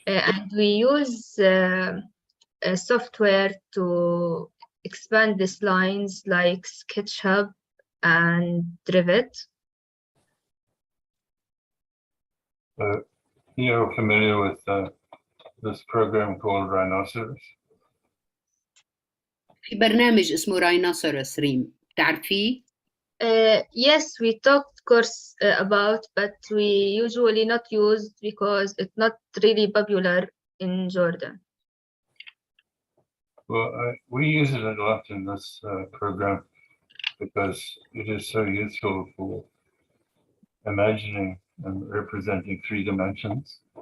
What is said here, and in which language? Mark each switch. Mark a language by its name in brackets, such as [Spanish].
[English] And we use a software to expand these lines like SketchUp and Rivet. You're familiar with this program called Rhinoceros? [Arabic] في برنامج اسمه Rhinoceros ريم، تعرفيه؟ [English] Yes, we talked course about, but we usually not used because it's not really popular in Jordan. Well, we use it a lot in this program because it is so useful for imagining and representing 3 dimensions.